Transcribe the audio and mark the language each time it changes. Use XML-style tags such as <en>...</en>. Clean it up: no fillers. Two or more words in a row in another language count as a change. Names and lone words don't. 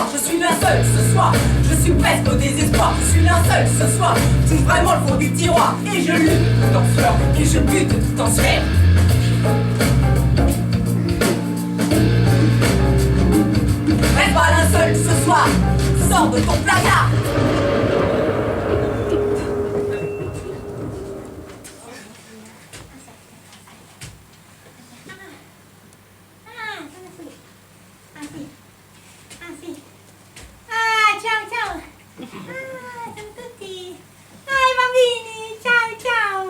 <fr>Je suis linceul ce soir, je suis presque au désespoir. Je suis linceul ce soir, je suis vraiment le fond du tiroir. Et je lutte tout en sueur, et je bute tout en sueur. Reste pas linceul ce soir, sors de ton placard.</fr> <it>Ah, ciao, ciao. Ah, siamo tutti. Dai, bambini, ciao, ciao.</it>